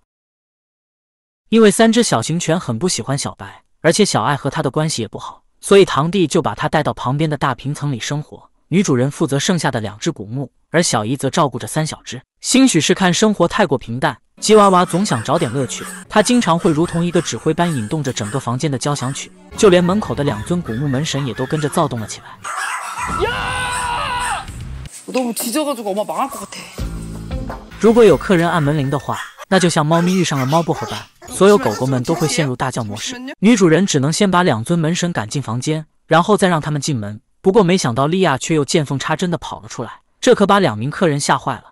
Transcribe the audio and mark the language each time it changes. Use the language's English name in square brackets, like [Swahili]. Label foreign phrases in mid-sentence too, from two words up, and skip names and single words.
[Chinese] 因为3只小型犬很不喜欢小白，而且小爱和他的关系也不好，所以堂弟就把他带到旁边的大平层里生活。女主人负责剩下的2只古牧，而小姨则照顾着3小只。兴许是看生活太过平淡，吉娃娃总想找点乐趣，他经常会如同一个指挥般引动着整个房间的交响曲，就连门口的2尊古牧门神也都跟着躁动了起来。 [Korean] 야! 너무 짖어가지고 엄마 망할 것 같아. [Chinese] 如果有客人按门铃的话，那就像猫咪遇上了猫薄荷般，所有狗狗们都会陷入大叫模式。女主人只能先把2尊门神赶进房间，然后再让他们进门。不过没想到莉亚却又见缝插针地跑了出来，这可把2名客人吓坏了。